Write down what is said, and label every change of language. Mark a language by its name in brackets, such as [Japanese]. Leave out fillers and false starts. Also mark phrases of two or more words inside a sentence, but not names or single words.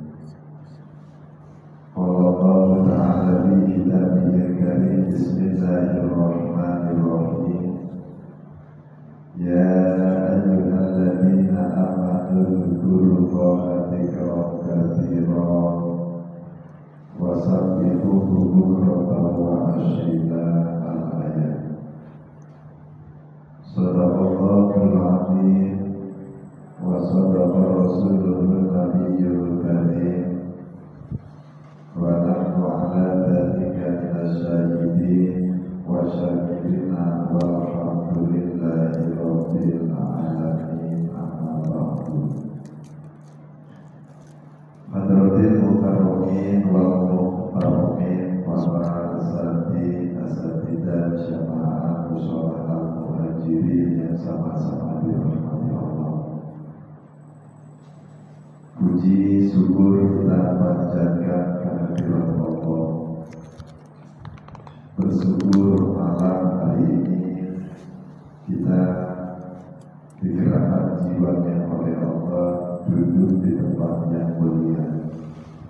[Arabic] قال الله تعالى في كتابه الكريم، بسم الله الرحمن الرحيم. يا أيها الذين آمنوا اذكروا الله ذكرا كثيرا وسبحوه بكرة وأصيلا. صدق الله العظيم وصدق رسوله النبي الكريم ونحن على ذلك من الشاهدين والشاكرين والحمد لله رب العالمين. أما بعد. حضرات المكرمين والمحترمين [Indonesian] para asatidzah jamaah musholah muhajirin yang sama-sama dirahmati Allah. Puji syukur kita panjatkan kehadirat Allah. Bersyukur malam hari ini kita digerakkan jiwanya oleh Allah duduk di tempat yang mulia.